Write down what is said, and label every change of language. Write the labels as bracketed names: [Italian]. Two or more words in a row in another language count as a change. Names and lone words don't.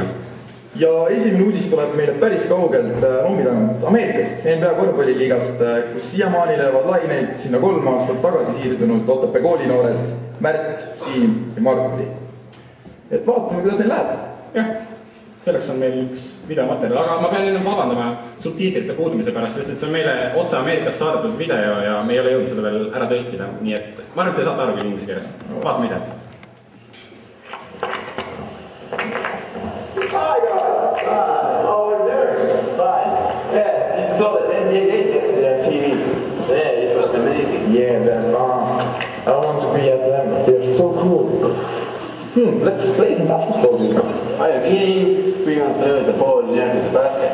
[Estonian] Ja esimene uudis tuleb meile päris kaugelt noomidanud Ameerikast, NBA korvpalliliigast, kus siiamaani leiavad laineid sinna 3 aastat tagasi siirdunud Otepää koolinoored Märt, Siim ja Marti. Et vaatame, kuidas neil läheb. Jah, selleks on meil üks videomaterjal, aga ma pean enne vabandama subtiitrite puudumise pärast, sest et see on meile otse Ameerikast saadetud video ja me ei ole jõudnud seda veel ära tõlkida, nii et ma arvan, et te saate aru küll inglise keeles. Vaatame videot. [English] Yeah, man. I want to be at them. They're so cool. Let's play some basketball. Okay, we're gonna throw the ball into the basket.